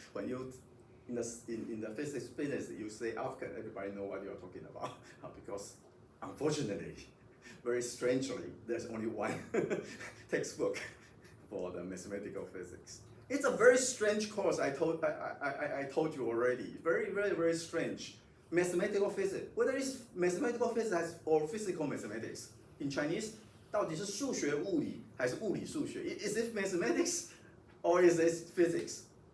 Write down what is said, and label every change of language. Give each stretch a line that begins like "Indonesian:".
English: When you in the physics business you say I Feb, everybody know what you're talking about because unfortunately, very strangely, there's only one textbook for the mathematical physics. It's a very strange course. I told you already. Very strange. Mathematical physics. Whether it's mathematical physics or physical mathematics. In Chinese,
Chinese: 到底是数学物理还是物理数学?
English: Is it mathematics or is it physics?